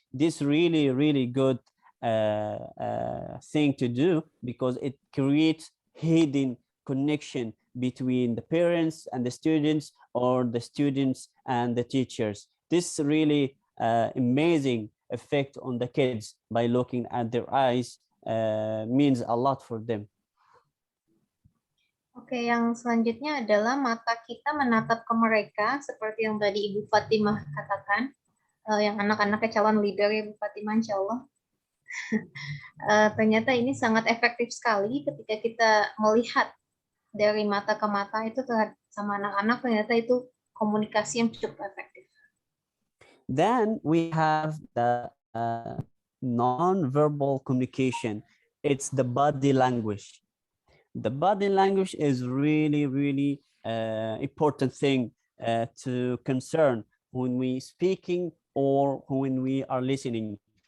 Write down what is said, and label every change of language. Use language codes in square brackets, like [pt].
[en] This really, really good thing to do, because it creates hidden connection between the parents and the students, or the students and the teachers. This is really amazing effect on the kids by looking at their eyes means a lot for them. [id] Oke, yang selanjutnya adalah mata kita menatap ke mereka, seperti yang tadi Ibu Fatimah katakan, yang anak-anaknya calon leader ya Ibu Fatimah, insya Allah. Ternyata ini sangat efektif sekali ketika kita melihat dari mata ke mata itu sama anak-anak, ternyata itu komunikasi yang cukup efektif. [en] Then we have the non-verbal communication. It's the body language. The body language is really, really important thing to concern when we speaking or when we are listening.